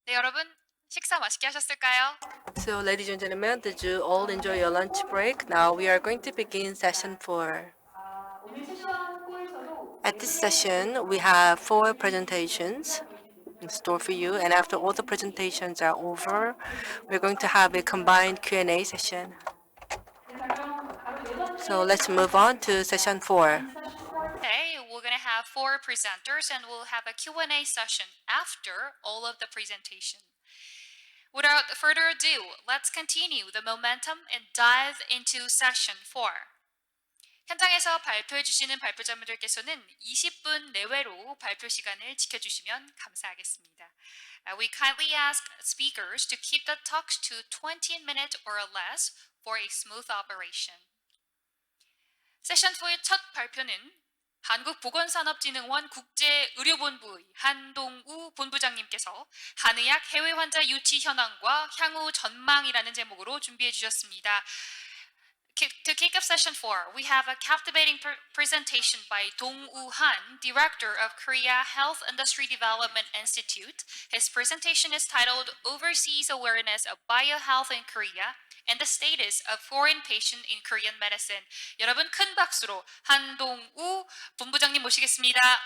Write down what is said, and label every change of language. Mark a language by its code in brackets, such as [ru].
[ko] 네, 여러분 식사 맛있게 하셨을까요? [en] So, ladies and gentlemen, did you all enjoy your lunch break? Now we are going to begin session 4. At this session, we have 4 presentations in store for you, and after all the presentations are over, we're going to have a combined Q&A session. So let's move on to session 4. Today, we're going to have 4 presenters and we'll have a Q&A session after all of the presentation. Without further ado, let's continue the momentum and dive into session 4. [ko] 현장에서 발표해 주시는 발표자분들께서는 20분 내외로 발표 시간을 지켜주시면 감사하겠습니다. [en] We kindly ask speakers to keep the talks to 20 minutes or less for a smooth operation. [ko] 세션 4의 첫 발표는 한국보건산업진흥원 국제의료본부의 한동우 본부장님께서 한의학 해외 환자 유치 현황과 향후 전망이라는 제목으로 준비해 주셨습니다. [en] To kick off session 4, we have a captivating presentation by Dong-woo Han, Director of Korea Health Industry Development Institute. His presentation is titled Overseas Awareness of Biohealth in Korea and the Status of Foreign Patient in Korean Medicine. [ko] 여러분 큰 박수로 한동우 본부장님 모시겠습니다.